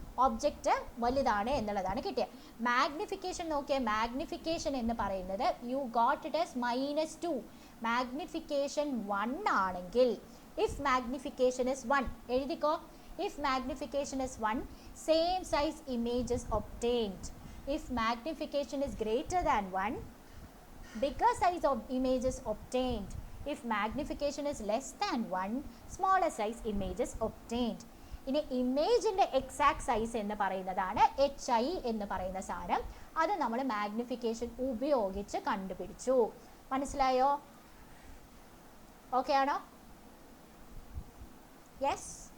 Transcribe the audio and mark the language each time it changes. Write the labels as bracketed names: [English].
[Malayalam] Object വലുതാണ് എന്നുള്ളതാണ് കിട്ടിയത്. മാഗ്നിഫിക്കേഷൻ നോക്കിയാൽ മാഗ്നിഫിക്കേഷൻ എന്ന് പറയുന്നത് [English] You got it as -2. [Malayalam] Magnification 1 ആണെങ്കിൽ [English] if magnification is 1 [Malayalam] എഴുതിക്കോ. [English] If magnification is 1 same size image is obtained. If magnification is greater than 1 bigger size of image is obtained. If magnification is less than 1 smaller size image is obtained. [Malayalam] ഇനി ഇമേജിൻ്റെ exact size എന്ന് പറയുന്നതാണ് HI എന്ന് പറയുന്ന സാധനം. അത് നമ്മൾ magnification ഉപയോഗിച്ച് കണ്ടുപിടിച്ചു. മനസ്സിലായോ? ഓക്കെ ആണോ? [English] Yes.